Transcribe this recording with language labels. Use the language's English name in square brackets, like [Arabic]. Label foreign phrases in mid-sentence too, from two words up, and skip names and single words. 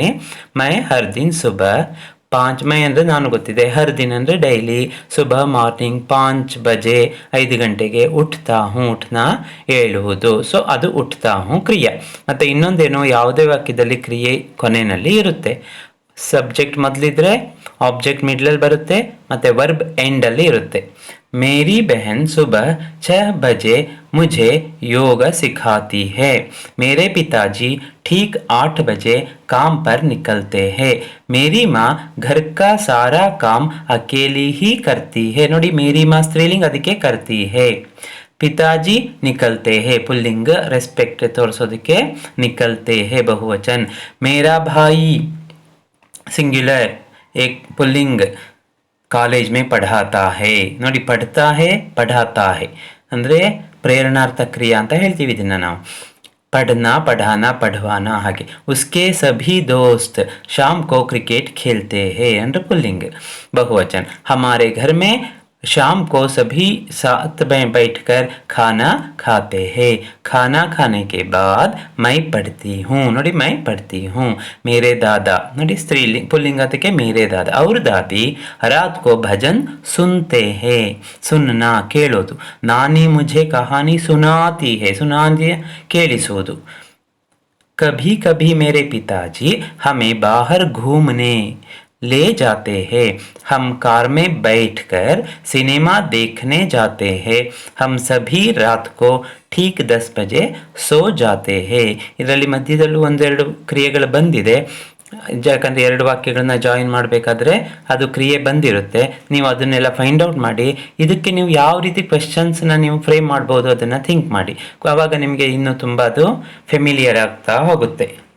[Hindi] मैं हर दिन सुबह 5, [Kannada] ಮೈ ಅಂದರೆ ನಾನು ಗೊತ್ತಿದೆ, [Hindi] हर दिन [Kannada] ಅಂದರೆ ಡೈಲಿ, ಸುಬಹ ಮಾರ್ನಿಂಗ್, 5 ಬಜೆ 5 ಗಂಟೆಗೆ, [Hindi] उठता हूँ [Kannada] ಉಠ್ನಾ ಹೇಳುವುದು. ಸೊ ಅದು [Hindi] उठता हूँ [Kannada] ಕ್ರಿಯೆ. ಮತ್ತು ಇನ್ನೊಂದೇನು, ಯಾವುದೇ ವಾಕ್ಯದಲ್ಲಿ ಕ್ರಿಯೆ ಕೊನೆಯಲ್ಲಿ ಇರುತ್ತೆ. ಸಬ್ಜೆಕ್ಟ್ ಮೊದಲಿದ್ರೆ ಆಬ್ಜೆಕ್ಟ್ ಮಿಡ್ಲಲ್ಲಿ ಬರುತ್ತೆ ಮತ್ತು ವರ್ಬ್ ಎಂಡಲ್ಲಿ ಇರುತ್ತೆ. [Hindi] मेरी बहन सुबह 6 बजे मुझे योग सिखाती है. मेरे पिताजी ठीक 8 बजे काम पर निकलते हैं. मेरी माँ घर का सारा काम अकेली ही करती है. [Kannada] ನೋಡಿ, [Hindi] मेरी माँ [Kannada] ಸ್ತ್ರೀಲಿಂಗ್, ಅದಕ್ಕೆ [Hindi] करती है. पिताजी निकलते हैं [Kannada] ಪುಲ್ಲಿಂಗ, ರೆಸ್ಪೆಕ್ಟ್ ತೋರಿಸೋದಕ್ಕೆ [Hindi] निकलते हैं [Kannada] ಬಹುವಚನ್. [Hindi] मेरा भाई सिंग्युलर, एक पुल्लिंग, कॉलेज में पढ़ाता है. [Kannada] ನೋಡಿ, [Hindi] पढ़ता है पढ़ाता है [Kannada] ಅಂದರೆ ಪ್ರೇರಣಾರ್ಥ ಕ್ರಿಯಾ ಅಂತ ಹೇಳ್ತೀವಿ ಇದನ್ನು ನಾವು. [Hindi] पढ़ना, पढ़ाना, पढ़वाना ಹಾಗೆ. उसके सभी दोस्त शाम को क्रिकेट खेलते हैं अंडर पुल्लिंग बहुवचन. हमारे घर में शाम को सभी साथ में बैठकर खाना खाते हैं. खाना खाने के बाद मैं पढ़ती हूँ. ನೋಡಿ, मैं पढ़ती हूँ. मेरे दादा, [Kannada] ನೋಡಿ ಸ್ತ್ರೀಲಿಂग, पुल्लिंग ಅದಕ್ಕೆ [Hindi] मेरे दादा. और दादी रात को भजन सुनते हैं. सुनना ಕೇಳೋದು. नानी मुझे कहानी सुनाती है. सुनाती ಕೇಳಿಸುವುದು. कभी कभी मेरे पिताजी हमें बाहर घूमने ले जाते हैं. हम कार में बैठकर सिनेमा देखने जाते हैं. हम सभी रात को ठीक 10 बजे सो जाते हैं. [Kannada] ಇದರಲ್ಲಿ ಮಧ್ಯದಲ್ಲೂ ಒಂದೆರಡು ಕ್ರಿಯೆಗಳು ಬಂದಿದೆ. ಯಾಕಂದರೆ 2 ವಾಕ್ಯಗಳನ್ನ ಜಾಯಿನ್ ಮಾಡಬೇಕಾದ್ರೆ ಅದು ಕ್ರಿಯೆ ಬಂದಿರುತ್ತೆ. ನೀವು ಅದನ್ನೆಲ್ಲ [English] find out [Kannada] ಮಾಡಿ. ಇದಕ್ಕೆ ನೀವು ಯಾವ ರೀತಿ ಕ್ವೆಶ್ಚನ್ಸ್ನ ನೀವು ಫ್ರೇಮ್ ಮಾಡ್ಬೋದು ಅದನ್ನು ಥಿಂಕ್ ಮಾಡಿ. ಆವಾಗ ನಿಮಗೆ ಇನ್ನೂ ತುಂಬ ಅದು ಫೆಮಿಲಿಯರ್ ಆಗ್ತಾ ಹೋಗುತ್ತೆ.